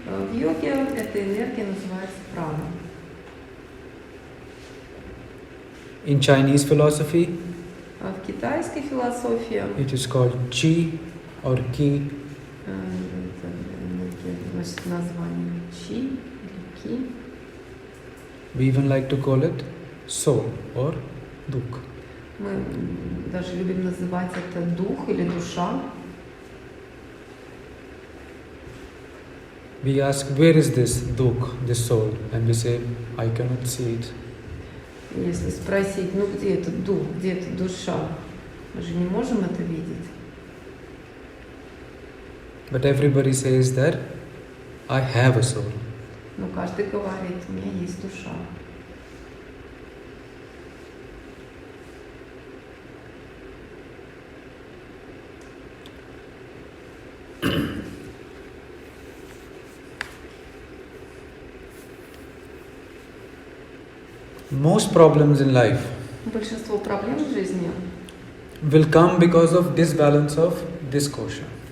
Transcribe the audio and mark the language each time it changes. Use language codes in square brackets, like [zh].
[ru] в йоге эта энергия называется прана. [en] In Chinese philosophy, [ru] А в китайской философии [en] it is called chi or ki. [ru] это энергия носит название чи или ки. [en] We even like to call it soul or duk. [ru] Мы даже любим называть это дух или душа. [en] We ask, where is this duk, this soul? And we say, I cannot see it. [ru] Если спросить, ну где этот дух, где эта душа, мы же не можем это видеть. [en] But everybody says that I have a soul. [ru] Но каждый говорит, у меня есть душа. [en] Most problems in life [ru] Большинство проблем в жизни [en] will come because of disbalance of this kosha.